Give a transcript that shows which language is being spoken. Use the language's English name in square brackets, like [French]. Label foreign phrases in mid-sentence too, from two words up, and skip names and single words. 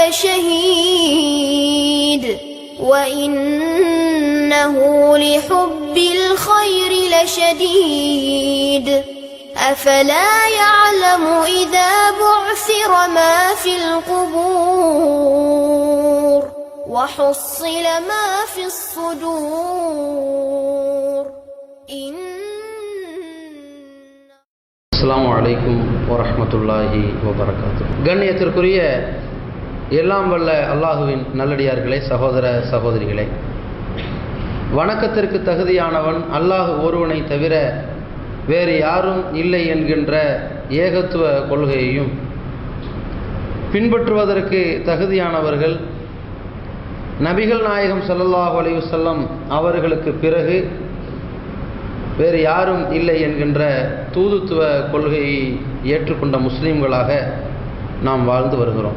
[Arabic] لشهيد وإنه لحب الخير لشديد أفلا يعلم إذا بعثر ما في القبور وحصل ما في الصدور السلام عليكم ورحمة الله وبركاته. [Tamil] கண்ணியத்திற்குரிய எல்லாம் வல்ல அல்லாஹுவின் நல்லடியார்களே, சகோதர சகோதரிகளே, வணக்கத்திற்கு தகுதியானவன் அல்லாஹ் ஒருவனை தவிர வேறு யாரும் இல்லை என்கின்ற ஏகத்துவ கொள்கையையும் பின்பற்றுவதற்கு தகுதியானவர்கள் நபிகள் நாயகம் [Arabic] صلى الله عليه وسلم [Tamil] அவர்களுக்கு பிறகு வேறு யாரும் இல்லை என்கின்ற தூதுத்துவ கொள்கையை ஏற்றுக்கொண்ட முஸ்லீம்களாக நாம் வாழ்ந்து வருகிறோம்.